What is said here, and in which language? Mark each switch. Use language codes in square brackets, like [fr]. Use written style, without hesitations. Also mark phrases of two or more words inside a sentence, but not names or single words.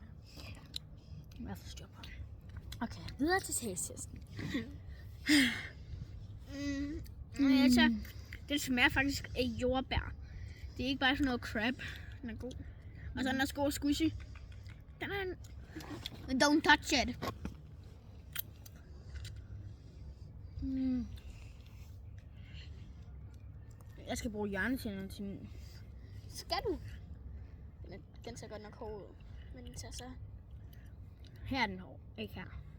[da] Jeg forstår på. Okay, videre til taste-testen. Altså, det smager faktisk af jordbær. Det er ikke bare sådan noget crap. Den er god. Og så den er stor squishy. Den er en... [en] Don't touch it. [da] Jeg skal bruge hjernetænderne til min. Skal du? Den ser godt nok hård ud. Men den ser så... Her er den hård, ikke her.